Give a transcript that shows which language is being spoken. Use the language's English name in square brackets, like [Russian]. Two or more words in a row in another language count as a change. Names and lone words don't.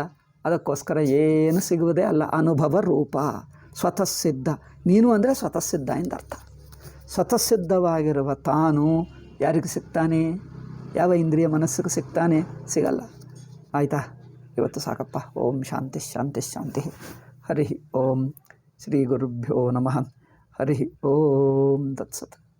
[Kannada] ಅದಕ್ಕೋಸ್ಕರ ಏನು ಸಿಗುವುದೇ ಅಲ್ಲ. ಅನುಭವ ರೂಪ, ಸ್ವತಃಸಿದ್ಧ. ನೀನು ಅಂದರೆ ಸ್ವತಃಸಿದ್ಧ ಎಂದರ್ಥ. ಸ್ವತಃಸಿದ್ಧವಾಗಿರುವ ತಾನು ಯಾರಿಗೆ ಸಿಗ್ತಾನೆ? ಯಾವ ಇಂದ್ರಿಯ ಮನಸ್ಸಿಗೆ ಸಿಗ್ತಾನೆ? ಸಿಗಲ್ಲ. ಆಯಿತಾ? ಇವತ್ತು ಸಾಕಪ್ಪ. [Sanskrit] ಓಂ ಶಾಂತಿ ಶಾಂತಿ ಶಾಂತಿ. ಹರಿ ಓಂ. ಶ್ರೀ ಗುರುಭ್ಯೋ ನಮಃ. ಹರಿ ಓಂ ತತ್ಸತ್.